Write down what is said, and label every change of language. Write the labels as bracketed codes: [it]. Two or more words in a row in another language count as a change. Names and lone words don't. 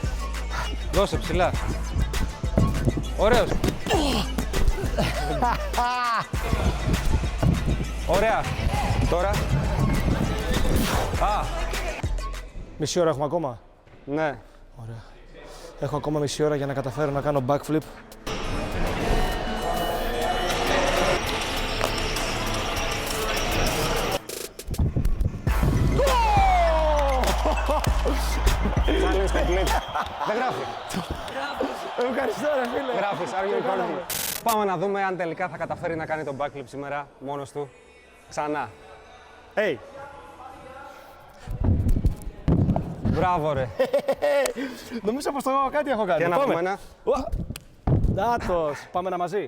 [el] Δώσε ψηλά. Ωραίος. Ωραία. Τώρα. Μισή ώρα έχουμε ακόμα. Ναι. Έχω ακόμα μισή ώρα για να καταφέρω να κάνω backflip. [en] Challenge complete. [el] Δεν γράφει. Ευχαριστώ ρε φίλε. Γράφεις, [en] are you recording? [el] Πάμε να δούμε αν τελικά θα καταφέρει να κάνει τον backflip σήμερα μόνος του. Ξανά. Hey. Μπράβο ρε. Νομίζω πως το κάτι έχω κάνει. Για να πούμε ένα. Δάτος. Πάμε ένα μαζί.